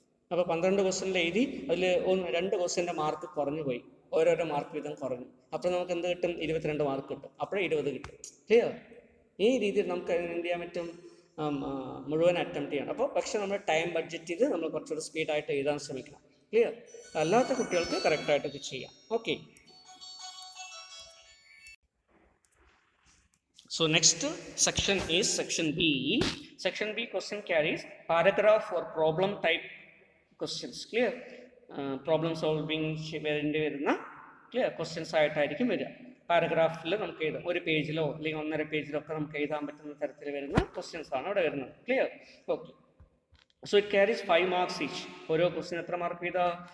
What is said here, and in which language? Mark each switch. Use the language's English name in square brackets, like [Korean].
[Malayalam] അപ്പോൾ 12 ക്വസ്റ്റ്യനിൽ എഴുതി അതിൽ 2 ക്വസ്റ്റ്യൻ്റെ മാർക്ക് കുറഞ്ഞു പോയി, ഓരോരോ മാർക്ക് വീതം കുറഞ്ഞു. അപ്പോൾ നമുക്ക് എന്ത് കിട്ടും? 22 മാർക്ക് കിട്ടും. അപ്പോഴേ 20 കിട്ടും. ക്ലിയർ? ഈ രീതിയിൽ നമുക്ക് എന്ത് ചെയ്യാൻ പറ്റും? മുഴുവൻ അറ്റംപ്റ്റ് ചെയ്യണം. അപ്പോൾ പക്ഷേ നമ്മൾ ടൈം ബഡ്ജറ്റ് ചെയ്ത് നമ്മൾ കുറച്ചുകൂടി സ്പീഡായിട്ട് എഴുതാൻ ശ്രമിക്കണം. ക്ലിയർ? അല്ലാത്ത കുട്ടികൾക്ക് കറക്റ്റായിട്ട് ഇത് ചെയ്യാം. Okay, [English] so next section is section B. Section B question carries paragraph or problem type questions. Clear? [Malayalam] Problem solving വരുന്ന ക്ലിയർ ക്വസ്റ്റ്യൻസ് ആയിട്ടായിരിക്കും വരിക. പാരഗ്രാഫിൽ നമുക്ക് എഴുതാം, ഒരു പേജിലോ അല്ലെങ്കിൽ 1.5 പേജിലോ ഒക്കെ നമുക്ക് എഴുതാൻ പറ്റുന്ന തരത്തിൽ വരുന്ന ക്വസ്റ്റ്യൻസ് ആണ് ഇവിടെ വരുന്നത്. Clear? [English] Okay, so it carries 5 marks each. [Malayalam] ഓരോ ക്വസ്റ്റ്യൻ എത്ര മാർക്ക് വീതം?